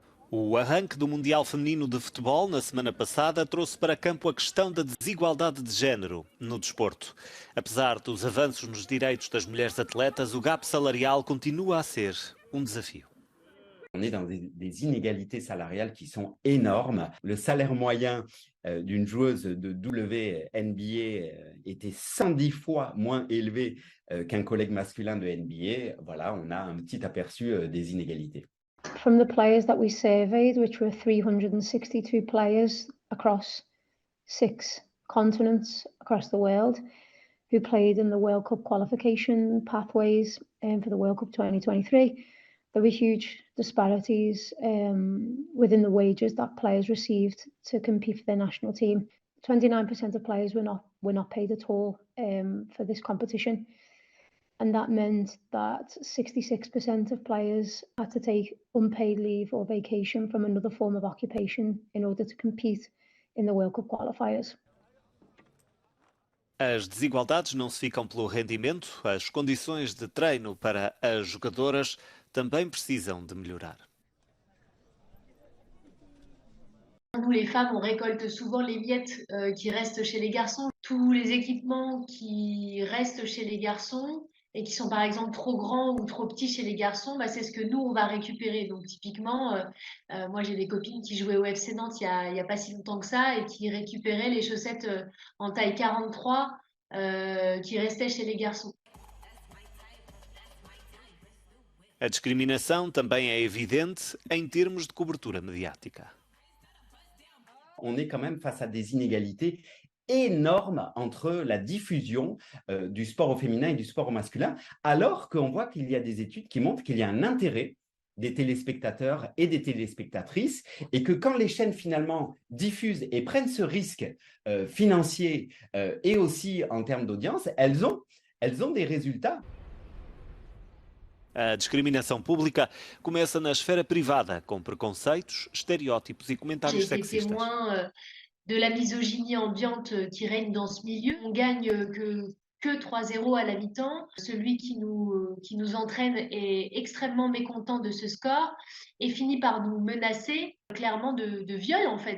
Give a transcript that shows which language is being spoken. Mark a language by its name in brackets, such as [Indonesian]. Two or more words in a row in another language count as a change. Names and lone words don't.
[Portuguese] O arranque do Mundial Feminino de Futebol na semana passada trouxe para campo a questão da desigualdade de género no desporto. Apesar dos avanços nos direitos das mulheres atletas, o gap salarial continua a ser um desafio. [French] On est dans des inégalités salariales qui sont énormes. Le salaire moyen d'une joueuse de WNBA était 110 fois moins élevé qu'un collègue masculin de NBA. Voilà, on a un petit aperçu des inégalités. [English] From the players that we surveyed, which were 362 players across 6 continents across the world, who played in the World Cup qualification pathways for the World Cup 2023, there were huge disparities within the wages that players received to compete for their national team. 29% of players were not paid at all for this competition. And that meant that 66% of players had to take unpaid leave or vacation from another form of occupation in order to compete in the World Cup qualifiers. [Portuguese] As desigualdades não se ficam pelo rendimento, as condições de treino para as jogadoras também precisam de melhorar. [French] Nous, les femmes, on récolte souvent les miettes qui restent chez les garçons. Tous les équipements qui restent chez les garçons et qui sont par exemple trop grands ou trop petits chez les garçons, bah, c'est ce que nous, on va récupérer. Donc typiquement, moi j'ai des copines qui jouaient au FC Nantes il y a pas si longtemps que ça et qui récupéraient les chaussettes en taille 43 qui restaient chez les garçons. [Portuguese] A discriminação também é evidente em termos de cobertura mediática. [French] On est quand même face à des inégalités énormes entre la diffusion du sport au féminin et du sport au masculin, alors qu'on voit qu'il y a des études qui montrent qu'il y a un intérêt des téléspectateurs et des téléspectatrices, et que quand les chaînes finalement diffusent et prennent ce risque financier et aussi en termes d'audience, elles ont des résultats. [Portuguese] A discriminação pública começa na esfera privada, com preconceitos, estereótipos e comentários [French] J'ai été [Portuguese] sexistas. [French] témoin de la misogynie ambiante qui règne dans ce milieu. On gagne que 3-0 à la mi-temps. Celui qui nous entraîne est extrêmement mécontent de ce score et finit par nous menacer clairement de viol en fait.